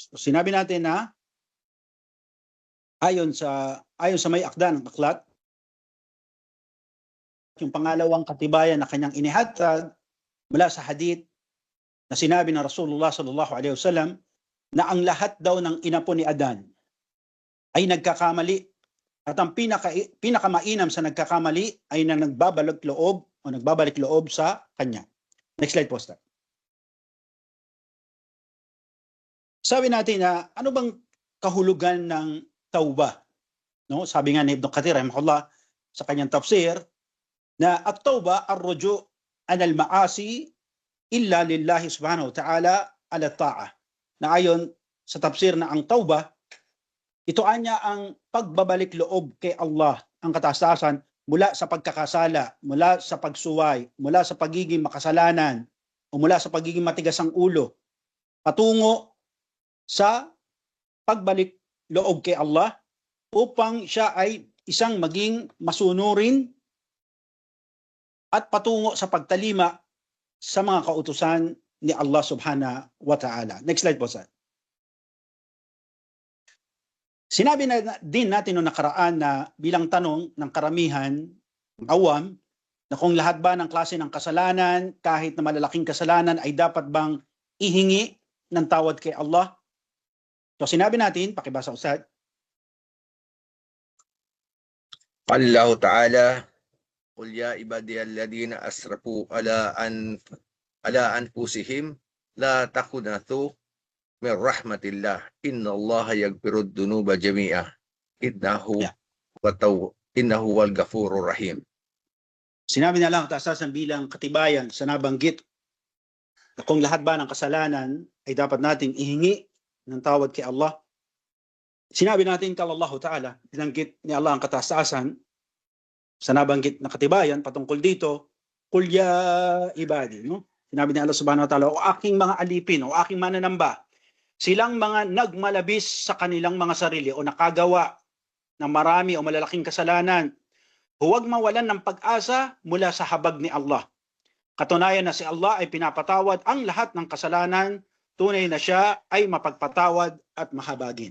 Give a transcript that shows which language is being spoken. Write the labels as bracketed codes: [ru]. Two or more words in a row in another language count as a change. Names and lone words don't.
[tl] Sinabi natin na ayon sa may akda ng aklat, yung pangalawang katibayan na kanyang inihatag mula sa hadith na sinabi ng Rasulullah [ar] صلى الله عليه وسلم [tl] na ang lahat daw ng inapo ni Adan ay nagkakamali at ang pinakamainam sa nagkakamali ay na nagbabalik loob sa kanya. [en] Next slide [tl] po, Ustad. Sabi natin na ano bang kahulugan ng tauba? No? Sabi nga ni Ibn Kathir rahimahullah sa kanyang tafsir na [ar] التوبة الرجوع عن المعاصي إلا لله سبحانه وتعالى على طاعة. [tl] Na ayon sa tafsir na ang tauba, ito anya ang pagbabalik loob kay Allah, ang kataas-taasan, mula sa pagkakasala, mula sa pagsuway, mula sa pagiging makasalanan, o mula sa pagiging matigas ang ulo, patungo sa pagbalik loob kay Allah upang siya ay isang maging masunurin at patungo sa pagtalima sa mga kautusan ni Allah [ar] سبحانه وتعالى. [en] Next slide [tl] po, sir. Sinabi na din natin noong nakaraan na bilang tanong ng karamihan, awam, na kung lahat ba ng klase ng kasalanan, kahit na malalaking kasalanan, ay dapat bang ihingi ng tawad kay Allah? So sinabi natin, pakibasa, Ustad. [ar] الله تعالى قل يا عبادي الذين أسرفوا على أنفسهم لا تقنطوا من رحمة الله إن الله يغفر الذنوب جميعا إنه هو الغفور الرحيم. [tl] Sinabi na lang kataas-taasan bilang katibayan sa nabanggit kung lahat ba ng kasalanan ay dapat nating ihingi ng tawad kay Allah. Sinabi natin kay [ar] الله تعالى, [tl] binanggit ni Allah ang kataas-taasan sa nabanggit na katibayan patungkol dito, [ar] قل يا عبادي, [tl] no? Sinabi ni [ar] الله سبحانه وتعالى, [tl] o aking mga alipin, o aking mananamba, silang mga nagmalabis sa kanilang mga sarili o nakagawa ng marami o malalaking kasalanan, huwag mawalan ng pag-asa mula sa habag ni Allah. Katunayan na si Allah ay pinapatawad ang lahat ng kasalanan, tunay na siya ay mapagpatawad at mahabagin.